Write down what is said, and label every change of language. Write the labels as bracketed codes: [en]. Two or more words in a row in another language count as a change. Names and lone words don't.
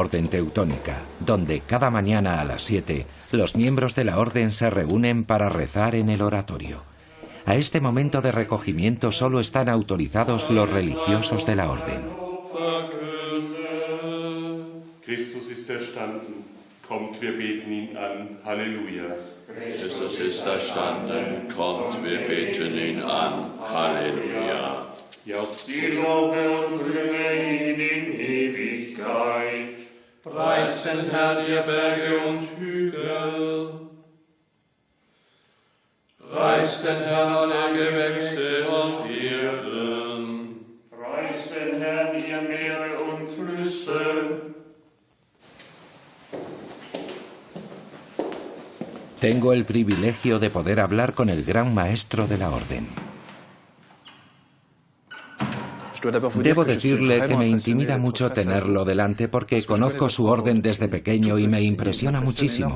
[es] Orden Teutónica, donde cada mañana a las 7 los miembros de la Orden se reúnen para rezar en el oratorio. A este momento de recogimiento solo están autorizados los religiosos de la Orden. [de] Christus ist erstanden. Kommt, wir beten ihn an. Halleluja. Christus ist erstanden. Kommt, wir beten ihn an. Halleluja. Jauchzt die Lobe und bringe ihn in Ewigkeit. Preist den Herrn, ihr Berge und Hügel. Preist den Herrn, alle Gewächse und die werden. Preist den Herrn, ihr Meere und Flüsse. [es] Tengo el privilegio de poder hablar con el gran maestro de la orden. Debo decirle que me intimida mucho tenerlo delante porque conozco su orden desde pequeño y me impresiona muchísimo.